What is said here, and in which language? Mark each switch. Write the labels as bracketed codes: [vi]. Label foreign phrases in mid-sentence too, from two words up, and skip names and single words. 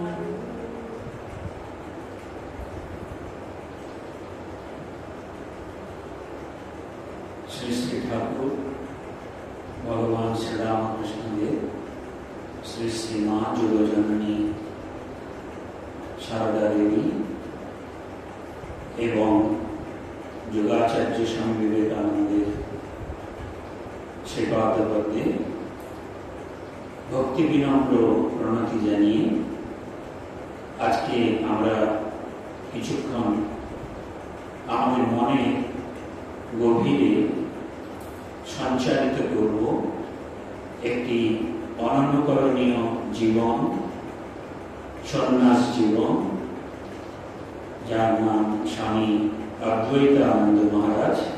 [bn] শ্রী শ্রী ঠাকুর ভগবান শ্রী রামকৃষ্ণ দেব শ্রী শ্রী মা জগজ্জননী সারদা দেবী এবং যুগাচার্য স্বামী বিবেকানন্দের শ্রীপাদপদ্মে ভক্তি বিনম্র প্রণতি জানিয়ে আজকে আমরা কিছুক্ষণ আমাদের মনে গভীরে সঞ্চারিত করব একটি অনন্যকরণীয় জীবন, সন্ন্যাস জীবন, যার নাম স্বামী অদ্বৈতানন্দ মহারাজ।